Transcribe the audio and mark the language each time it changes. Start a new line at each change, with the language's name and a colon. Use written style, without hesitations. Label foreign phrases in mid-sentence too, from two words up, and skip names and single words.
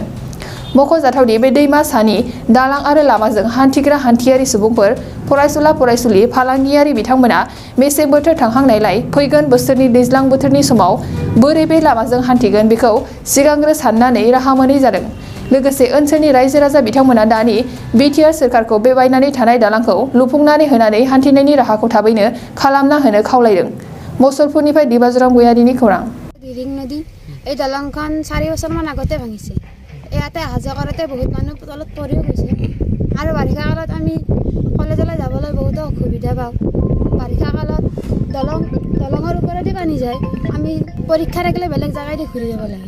Bodo: मख'जाथावदि बे दैमा सानि दालां आरो लामाजों हान्थिग्रा हान्थियारि सुबुंफोर, फरायसुला फरायसुलि, फालांगियारि बिथांमोना मेसें बोथोर थांहांनायलाय फैगोन बोसोरनि दैज्लां बोथोरनि समाव बोरै बे लामाजों हान्थिगोन बेखौ सिगांग्रो साननानै राहा मोनै जादों। लोगोसे ओनसोलनि रायजो राजा बिथांमोना दानि बिटिआर सोरखारखौ बे बायनानै थानाय दालांखौ लुफुंनानै होनानै हान्थिनायनि राहाखौ थाबैनो खालामना होनो खावलायदों। मसलपुरनिफ्राय दिबाजुराम गयारिनि खौरां।
Assamese: দিৰিং নদী এই দলংখন 4 বছৰমান আগতে ভাঙিছে। ইয়াতে অহা যোৱা কৰোঁতে বহুত মানুহ তলত পৰিও গৈছে আৰু বাৰিষা কালত আমি কলেজলৈ যাবলৈ বহুতো অসুবিধা পাওঁ। বাৰিষা কালত দলঙৰ ওপৰেদি পানী যায়। আমি পৰীক্ষা থাকিলে বেলেগ জেগাইদি ঘূৰি যাব লাগে।